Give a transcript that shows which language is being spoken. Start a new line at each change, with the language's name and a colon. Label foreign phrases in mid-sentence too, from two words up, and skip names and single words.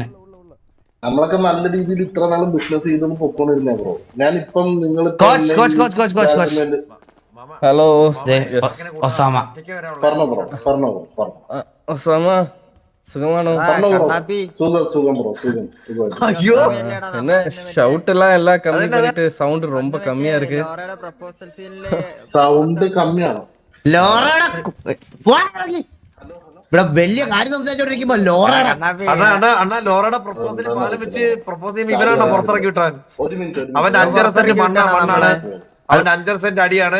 Malayalam: നമ്മളൊക്കെ നല്ല രീതിയിൽ ഇത്ര നാളും ബിസിനസ് ചെയ്തൊന്ന് പൊക്കോണ്ടിരുന്നേ ബ്രോ. ഞാനിപ്പം നിങ്ങൾ ഹലോ ഒസാമ പറഞ്ഞോ ബ്രോ, പറഞ്ഞോ ബ്രോ, പറഞ്ഞോ. ഒസാമ സുഖമാണോ? സുഖം ബ്രോ, സുഖം.
Tamil: என்ன ஷவுட் எல்லாம் கம்மி பண்ணிட்டு சவுண்ட் ரொம்ப கம்மியா இருக்கு.
Malayalam: സൗണ്ട് കമ്മിയാണോ? ഇവിടെ വലിയ കാര്യം സംസാരിച്ചോണ്ടിരിക്കുമ്പോ ലോറയുടെ ലോറയുടെ പ്രപ്പോസൽ പാലം വെച്ച് പ്രപ്പോസ് ചെയ്യുമ്പോൾ ഇവനാണ് പുറത്തിറക്കി വിട്ടാൻ. ഒരു മിനിറ്റ്. അവന്റെ 5.5 സെന്റ് മണ്ണാണ്, അവന്റെ 5.5 സെന്റ് അടിയാണ്.